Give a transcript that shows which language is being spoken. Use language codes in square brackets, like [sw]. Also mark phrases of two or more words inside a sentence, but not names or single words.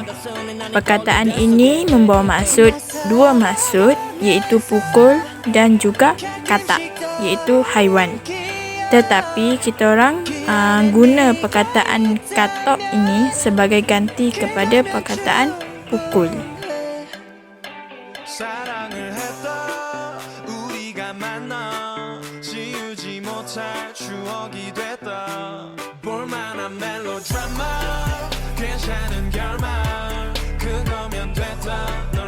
[ms] Perkataan ini membawa dua maksud iaitu pukul dan juga katak iaitu haiwan. Tetapi kita orang guna perkataan katok ini sebagai ganti kepada perkataan pukul. [ko] 사랑을 했다 우리가 만나 지우지 못할 추억이 됐다 볼만한 멜로드라마 괜찮은 결말 그거면 됐다